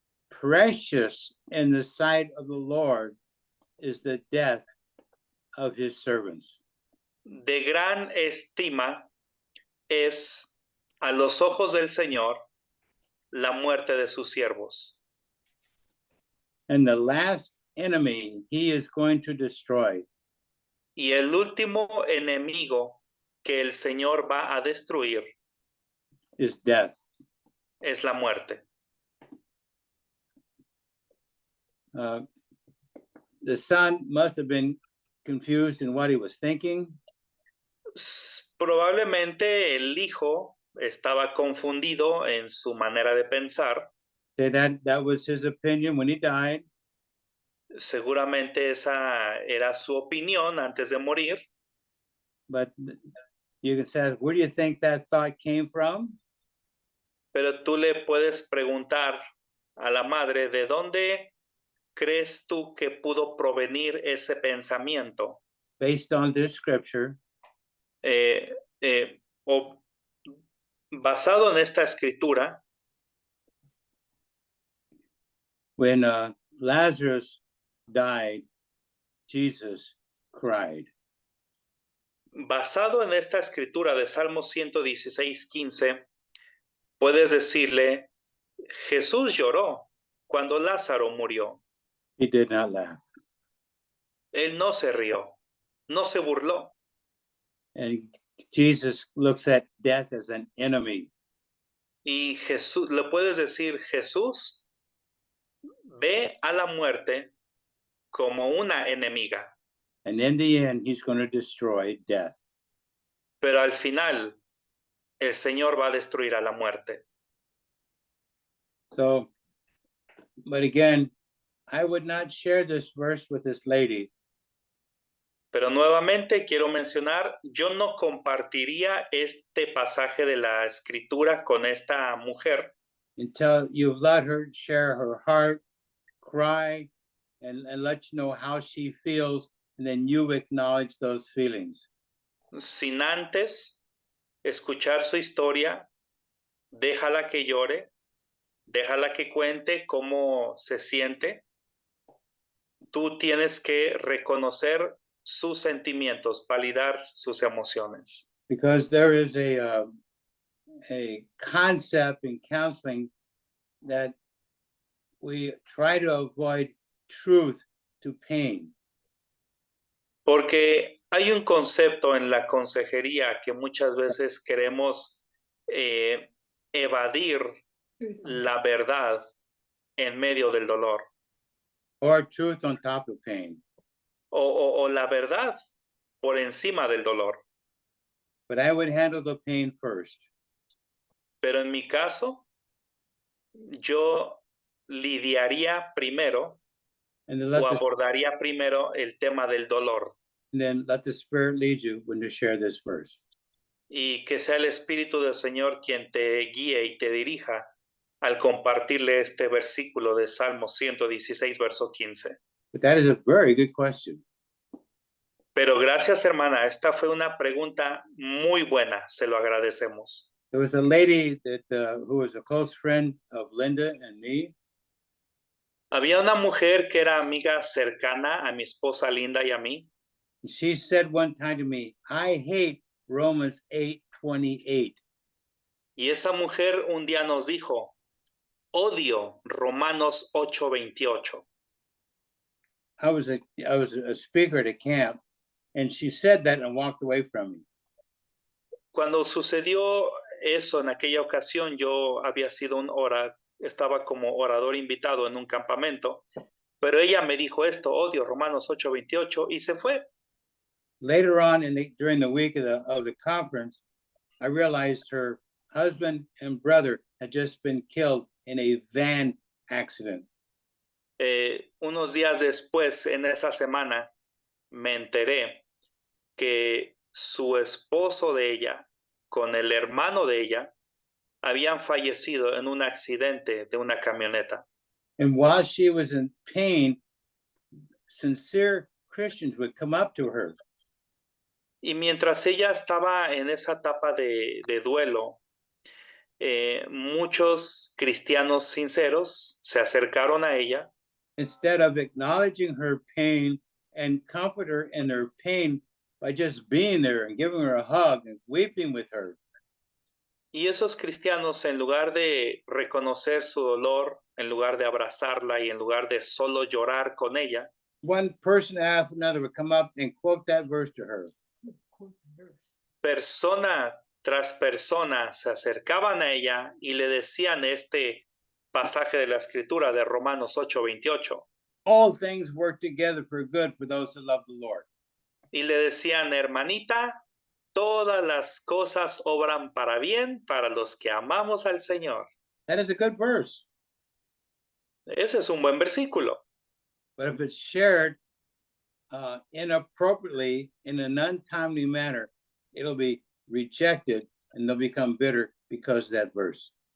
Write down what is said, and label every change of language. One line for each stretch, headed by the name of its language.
English: Precious in the sight of the Lord is the death of his servants.
Spanish: De gran estima es a los ojos del Señor la muerte de sus siervos.
English: And the last enemy he is going to destroy
Spanish: Y el último enemigo que el Señor va a destruir
English: is death.
Spanish: es la muerte.
English: The son must have been confused in what he was thinking.
Spanish: Probablemente el hijo estaba confundido en su manera de pensar.
English: Say that was his opinion when he died.
Spanish: Seguramente esa era su opinión antes de morir.
English: But you can say, where do you think that thought came from?
Spanish: Pero tú le puedes preguntar a la madre, ¿de dónde crees tú que pudo provenir ese pensamiento?
English: Based on this scripture,
Spanish: O basado en esta escritura,
English: when Lazarus died, Jesus cried.
Spanish: basado en esta escritura de Salmo 116:15, puedes decirle, Jesús lloró cuando Lázaro murió.
English: He did not laugh.
Spanish: Él no se rió, no se burló.
English: And Jesus looks at death as an enemy.
Spanish: Y Jesús, le puedes decir, Jesús ve a la muerte como una enemiga.
English: And in the end, he's going to destroy death.
Spanish: Pero al final, el Señor va a destruir a la muerte.
English: So, but again, I would not share this verse with this lady
Spanish: Pero nuevamente quiero mencionar, yo no compartiría este pasaje de la escritura con esta mujer
English: until you've let her share her heart, cry, and let you know how she feels, and then you acknowledge those feelings.
Spanish: sin antes escuchar su historia. Déjala que llore, déjala que cuente cómo se siente. Tú tienes que reconocer sus sentimientos, validar sus emociones.
English: Because there is a concept in counseling that we try to avoid truth to pain.
Spanish: Porque hay un concepto en la consejería que muchas veces queremos evadir la verdad en medio del dolor.
English: Or truth on top of pain.
Spanish: O la verdad por encima del dolor.
English: But I would handle the pain first.
Spanish: Pero en mi caso, yo lidiaría primero
English: And
Spanish: o abordaría primero el tema del dolor.
English: And then let the Spirit lead you when to share this verse.
Spanish: Y que sea el Espíritu del Señor quien te guíe y te dirija al compartirle este versículo de Salmo 116, verso 15.
English: But that is a very good question.
Spanish: Pero gracias, hermana, esta fue una pregunta muy buena, se lo agradecemos.
English: There was a lady that who was a close friend of Linda and me.
Spanish: Había una mujer que era amiga cercana a mi esposa Linda y a mí.
English: She said one time to me, I hate Romans 8:28.
Spanish: Y esa mujer un día nos dijo, odio Romanos 8:28.
English: I was a speaker at a camp, and she said that and walked away from me.
Spanish: Cuando sucedió eso en aquella ocasión, yo había sido estaba como orador invitado en un campamento, pero ella me dijo esto, odio Romanos 8:28, y se fue.
English: Later on during the week of the conference, I realized her husband and brother had just been killed in a van accident.
Spanish: Unos días después, en esa semana, me enteré que su esposo de ella, con el hermano de ella, habían fallecido en un accidente de una camioneta.
English: And while she was in pain, sincere Christians would come up to her.
Spanish: Y mientras ella estaba en esa etapa de duelo, muchos cristianos sinceros se acercaron a ella.
English: Instead of acknowledging her pain and comfort her in her pain by just being there and giving her a hug and weeping with her.
Spanish: Y esos cristianos, en lugar de reconocer su dolor, en lugar de abrazarla y en lugar de solo llorar con ella,
English: one person after another would come up and quote that verse to her.
Spanish: Persona tras persona se acercaban a ella y le decían este pasaje de la escritura de Romanos 8:28.
English: All things work together for good for those who love the Lord.
Spanish: Y le decían, hermanita, todas las cosas obran para bien para los que amamos al Señor.
English: That is a good verse.
Spanish: Ese es un buen versículo.
English: But if it's shared inappropriately in an untimely manner, it'll be rejected and they'll become bitter because of that verse.